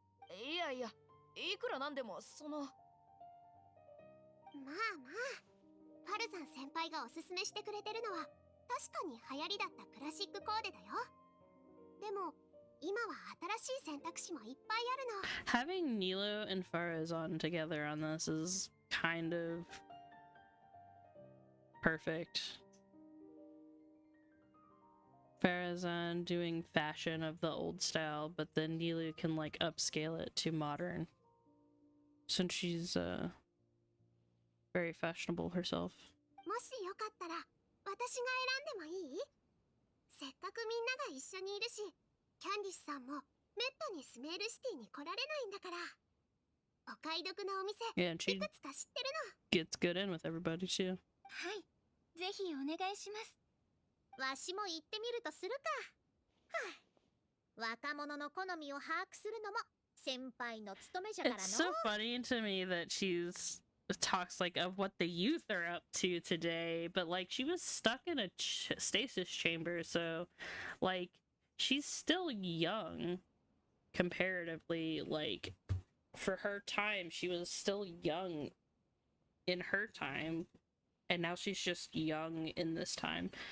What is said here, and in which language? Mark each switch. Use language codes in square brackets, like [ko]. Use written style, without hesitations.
[ja] いやいや、いくらなんでもその。まあまあ、ファルザン先輩がおすすめしてくれてるのは確かに流行りだったクラシックコーデだよ。でも今は新しい選択肢もいっぱいあるの。 [en] Having Nilo and Farazan together on this is kind of perfect. Farazan doing fashion of the old style, but then Nilo can like upscale it to modern, since she's very fashionable herself. [ja] もしよかったら私が選んでもいい?せっかくみんなが一緒にいるし、キャンディスさんもめったにスメールシティに来られないんだから。お買い得なお店、いくつか知ってるの。 [en] Gets good in with everybody too. [ja] はい、ぜひお願いします。わしも行ってみるとするか。はあ、若者の好みを把握するのも先輩の務めじゃからの。 [en] It's so funny to me that she's talks like of what the youth are up to today, but like she was stuck in a stasis chamber, so like she's still young comparatively. Like for her time, she was still young in her time, and now she's just young in this time.